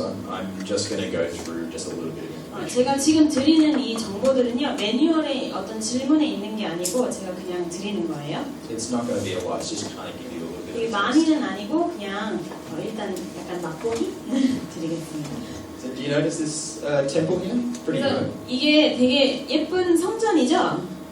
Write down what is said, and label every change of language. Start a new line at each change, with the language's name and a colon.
English: I'm just going to go through just a little bit of information.
Korean: 제가 지금 드리는 이 정보들은요 매뉴얼에 어떤 질문에 있는 게 아니고 제가 그냥 드리는 거예요.
English: It's not going to be a lot. It's just kind of give you a little bit
Korean: 되게
English: of
Korean: 많이는 아니고 그냥 일단 약간 맛보기 드리겠습니다.
English: So do you notice this temple here? Pretty
Korean: 그래서
English: good.
Korean: 이게 되게 예쁜 성전이죠?